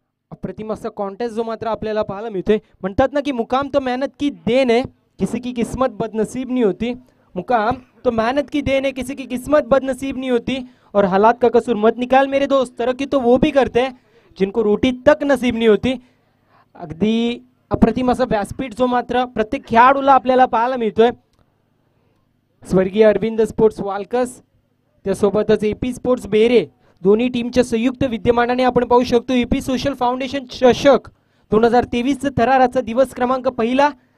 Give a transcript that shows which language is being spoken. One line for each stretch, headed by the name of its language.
Marathi: अप्रतिम असा कॉन्टेस्ट जो मात्र आपल्याला पाहायला मिळतोय. म्हणतात ना की
Hindi: मुकाम तो मेहनत की देन है, किसी की किस्मत बदनसीब नहीं होती. मुकाम तो मेहनत की देन है, किसी की किस्मत बदनसीब नहीं होती. और हालात का कसूर मत निकाल मेरे दोस्त, तरक्की तो वो भी करते हैं जिनको रोटी तक नसीब नहीं होती.
Marathi: अगदी अप्रतिम असा व्यासपीठ जो मात्र प्रत्येक खेळाडूला आपल्याला पाहायला मिळतोय. स्वर्गीय अरविंद स्पोर्ट्स वालकस त्यासोबतच एपी स्पोर्ट्स बेरे दोन्ही टीमच्या संयुक्त विद्यमानाने आपण पाहू शकतो ईपी सोशल फाउंडेशन चषक 2023 थराराचा दिवस क्रमांक पहिला.